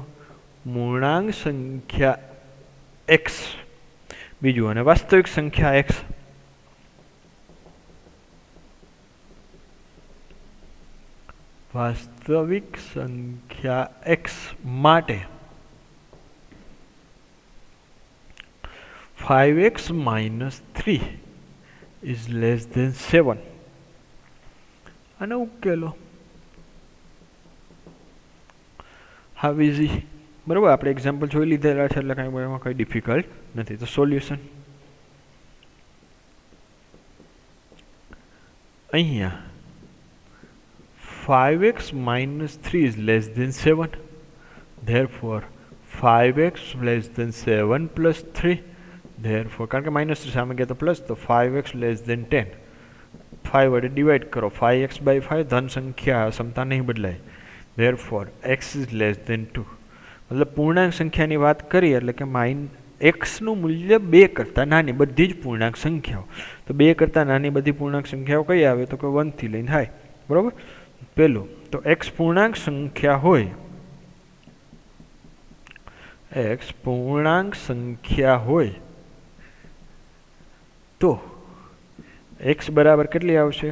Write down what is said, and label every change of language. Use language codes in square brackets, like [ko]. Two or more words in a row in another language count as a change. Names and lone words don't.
[gu] પૂર્ણાંક સંખ્યા એક્સ બીજું, અને વાસ્તવિક સંખ્યા એક્સ. વાસ્તવિક સંખ્યા એક્સ માટે [en] 5x - 3 is less than 7. [gu] અને ઉકેલો. [en] how easy. [gu] બરાબર, આપણે એક્ઝામ્પલ જોઈ લીધેલા છે એટલે કાંઈ એમાં કંઈ ડિફિકલ્ટ નથી. તો સોલ્યુશન અહીંયા [en] 5x - 3 is less than 7. Therefore 5x less than 7 plus 3. Therefore, [gu] કારણ કે -3 સામે ગયા તો પ્લસ, તો [en] 5x less than 10. [gu] 5 વડે ડિવાઈડ કરો, 5x/5 ધન સંખ્યા, સમતા નહીં બદલાય. [en] Therefore x is less than 2. [gu] મતલબ પૂર્ણાંક સંખ્યાની વાત કરીએ એટલે કે એક્સનું મૂલ્ય 2 કરતાં નાની બધી જ પૂર્ણાંક સંખ્યાઓ. તો 2 કરતાં નાની બધી પૂર્ણાંક સંખ્યાઓ કઈ આવે? તો કે 1 થી લઈને થાય. બરાબર. પેલું તો એક્સ પૂર્ણાંક સંખ્યા હોય, એક્સ પૂર્ણાંક સંખ્યા હોય તો એક્સ બરાબર કેટલી આવશે?